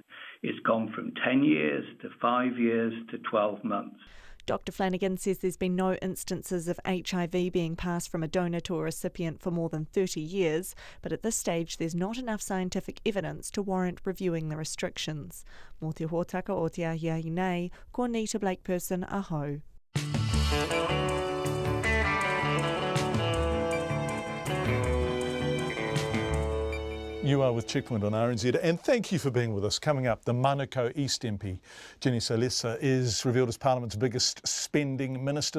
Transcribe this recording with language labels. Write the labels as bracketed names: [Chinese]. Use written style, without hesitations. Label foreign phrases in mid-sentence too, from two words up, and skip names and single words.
[English] It's gone from 10 years to 5 years to 12 months. Dr Flanagan says there's been no instances of HIV being passed from a donor to a recipient for more than 30 years, but at this stage there's not enough scientific evidence to warrant reviewing the restrictions. [Māori] Mō te hōtaka o te ahia i nei, ko Nita Blakeperson aho. [English] You are with Checkpoint on RNZ, and thank you for being with us. Coming up, the Manukau East MP, Jenny Salesa, is revealed as Parliament's biggest spending minister.